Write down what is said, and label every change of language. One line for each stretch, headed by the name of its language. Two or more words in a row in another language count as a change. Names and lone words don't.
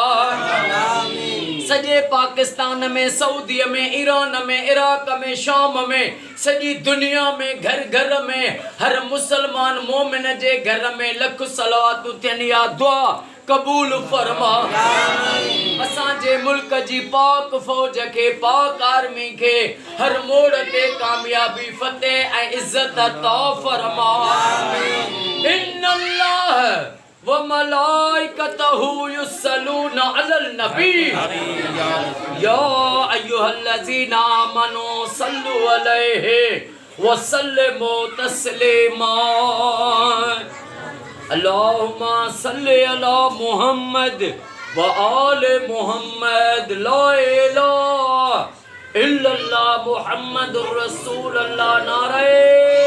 Sindhi: सजे पाकिस्तान में सऊदी में ईरान में इराक में शाम में सजी दुनिया में घर घर में हर मुसलमान मोमिन जे घर में लख सलावत थियनि या दुआ कबूल फरमा असां जे मुल्क जी पाक फौज के पाक आर्मी के हर मोड़ ते कामयाबी फतेह ऐं इज्जत अता फरमा
Arabic: إن الله وملائكته يصلون على النبي يا أيها الذين آمنوا صلوا عليه وسلموا تسليما اللهم صل على محمد وآل محمد لا إله إلا الله محمد رسول الله नारे